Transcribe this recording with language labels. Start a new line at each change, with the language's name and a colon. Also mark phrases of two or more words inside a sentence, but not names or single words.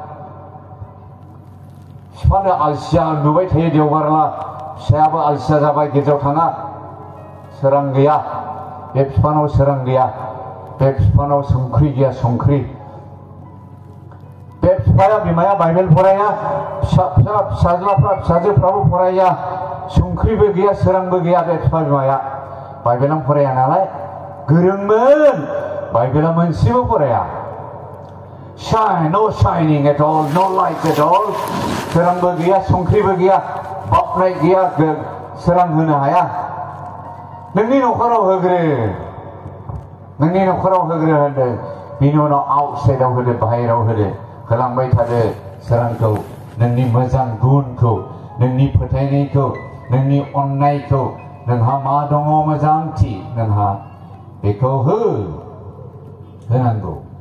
Bodo: बिफानो आलसिया नुबाय थायो देवबारला फिसायाबो आलसिया जाबाय गिर्जायाव थाङा सोरां गैया बे बिफानाव सोरां गैया बे बिफानाव संख्रि गैया संख्रि बे बिफाया बिमाया बाइबेल फराया फिसाज्लाफ्रा फिसाजोफ्राबो फराया संख्रिबो गैया सोरांबो गैया बे बिफा बिमाया बाइबेलाव फराया नालाय गोरोंमोन बाइबेला मोनसेबो फराया
English: shine no shining at all no light at all
Bodo: सोरांबो गैया संख्रिबो गैया बाबनाय गैया सोरां होनो हाया नोंनि नखराव होग्रो नोंनि नखराव होग्रो होदो बिनि उनाव आउटसाइडआव होदो बाहेराव होदो होलांबाय थादो सोरांखौ नोंनि मोजां गुनखौ नोंनि फोथायनायखौ नोंनि अननायखौ नोंहा मा दङ मोजांथि नोंहा बेखौ होनांगौ